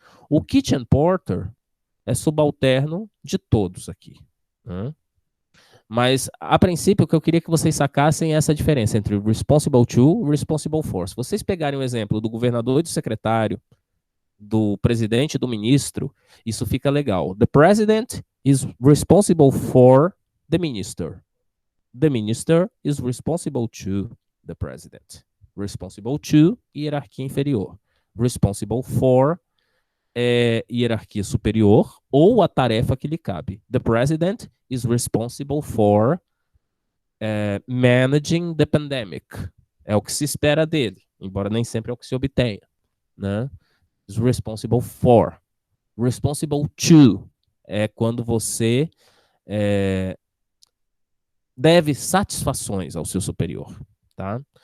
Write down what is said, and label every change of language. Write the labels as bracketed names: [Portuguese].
[Portuguese] O kitchen porter é subalterno de todos aqui, né? Mas, a princípio, o que eu queria que vocês sacassem é essa diferença entre responsible to e responsible for. Se vocês pegarem o exemplo do governador e do secretário, do presidente e do ministro, isso fica legal. [English] The president is responsible for the minister. The minister is responsible to the president. [Portuguese] Responsible to, hierarquia inferior. Responsible for, hierarquia superior, ou a tarefa que lhe cabe. [English] The president is responsible for managing the pandemic. [Portuguese] É o que se espera dele, embora nem sempre é o que se obtenha, né? [English] Is responsible for. [Portuguese] Responsible to é quando você deve satisfações ao seu superior, tá?